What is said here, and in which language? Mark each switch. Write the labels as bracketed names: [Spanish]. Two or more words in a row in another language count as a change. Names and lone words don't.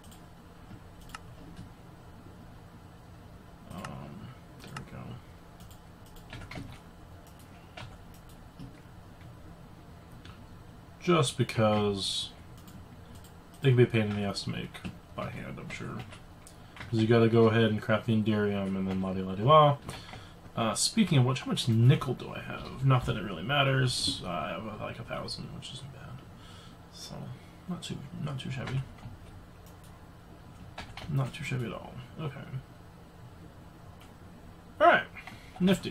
[English] Just because they can be a pain in the ass to make by hand, I'm sure. Because you gotta go ahead and craft the Enderium and then la-di-la-di-la. Speaking of which, how much nickel do I have? Not that it really matters. I have like 1,000, which isn't bad. So, not too shabby. Not too shabby at all. Okay. Alright. Nifty.